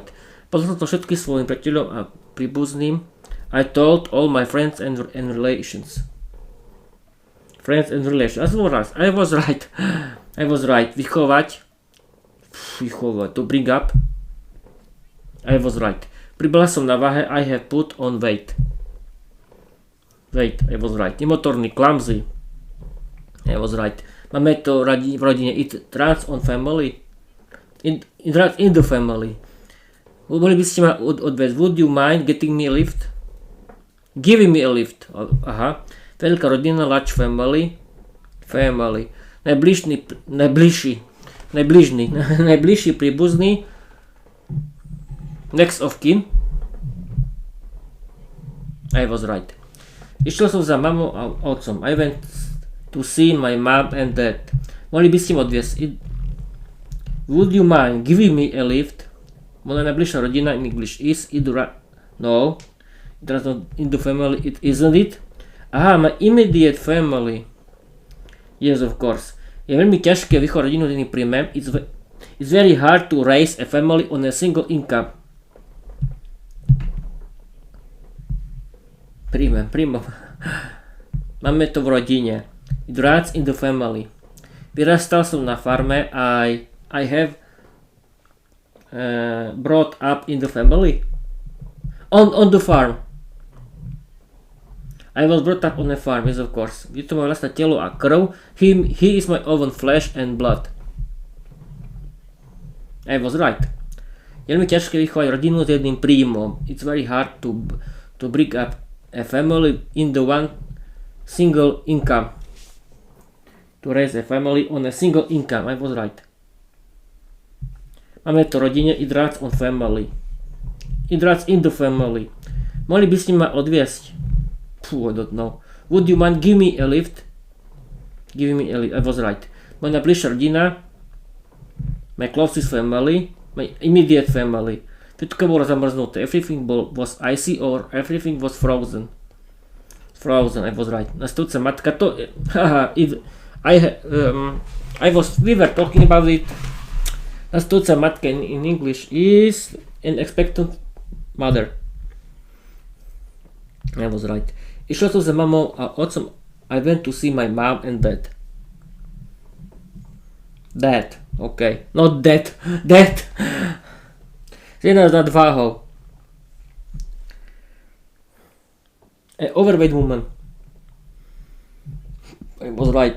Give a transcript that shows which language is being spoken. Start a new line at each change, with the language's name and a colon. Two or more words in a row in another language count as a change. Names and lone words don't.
Slovak: Poslal to všetkým svojim priateľom a príbuzným.
English: I told all my friends and relations. Friends and relations. I was right. I was right. Vychovať. To bring up. I was right.
Slovak: Pribala som na váhe.
English: I have put on weight. Wait, I was right. Nemotorný, clumsy. I was right.
Slovak: Máme to v rodine.
English: It runs on family. It runs in the family.
Slovak: Mohli by ste ma odviesť.
English: Would you mind getting me a lift? Giving me a lift.
Slovak: Aha. Veľká rodina,
English: large family. Family.
Slovak: Najbližší príbuzný.
English: Next of kin. I was right.
Slovak: Išiel som za mamou a otcom.
English: I went to see my mom and dad.
Slovak: Mohli by ste ma odviesť.
English: Would you mind giving me a lift?
Slovak: Moja najbližšia rodina
English: in English is no, it does not in the family, it isn't it? Aha, my immediate family. Yes, of course.
Slovak: Je veľmi ťažké vychovať rodinu, ktorý príjmem.
English: It's very hard to raise a family on a single income.
Slovak: Príjmem. Máme to v rodine.
English: It runs in the family.
Slovak: Vyrastal som na farme.
English: I have brought up in the family. On the farm. I was brought up on a farm, yes of course.
Slovak: Je to moje vlastné telo a krv.
English: He is my own flesh and blood. I was right.
Slovak: Je veľmi ťažké vychovať rodinu s jedným príjmom.
English: It's very hard to bring up a family in the one single income. To raise a family on a single income. I was right.
Slovak: Máme to rodine.
English: It runs on family. It runs in the family.
Slovak: Mohli by ste ma odviesť?
English: I don't know. Would you mind give me a lift? Give me a lift. I was right.
Slovak: Moja najbližšia rodina.
English: My closest family. My immediate family.
Slovak: Všetko bolo zamrznuté.
English: Everything was icy or everything was frozen. Frozen. I was right.
Slovak: Nastupujúca matka to...
English: we were talking about it.
Slovak: Nastupujúca matka
English: in English is an expectant mother. I was right. Išiel som za mamou a otcom. I went to see my mom and dad. Dad, okay. Not dad. Dad.
Slovak: Žena s nadváhou.
English: An overweight woman. I was right.